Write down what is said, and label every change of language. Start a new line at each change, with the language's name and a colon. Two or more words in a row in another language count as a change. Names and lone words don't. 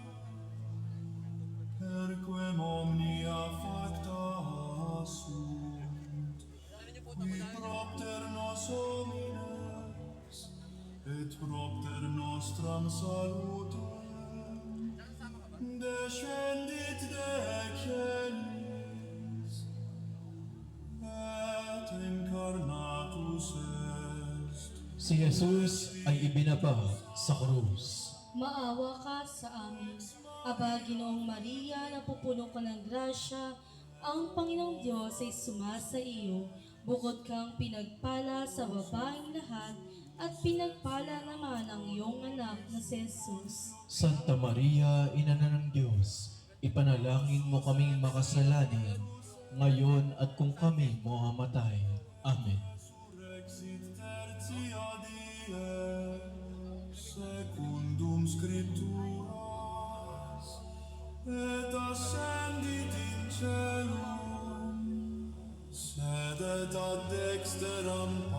Latin: perquem omnia facta sunt, qui propter nos homines, et propter nostram salutem, descendit de celis, et incarnatus est.
Filipino: Si Jesus ay ibinaba sa krus. Maawa ka sa amin. Aba, Ginoong Maria, napupuno ka ng grasya, ang Panginoong Diyos ay sumasa iyo. Bukod kang pinagpala sa babaeng lahat, at pinagpala naman ang iyong anak na si Jesus. Santa Maria, Ina ng Diyos, ipanalangin mo kaming makasalanan, ngayon at kung kami mamamatay. Amen.
Latin: Surrexit tertia die, secundum scripturas, et ascendit in celum, sedet ad dexteram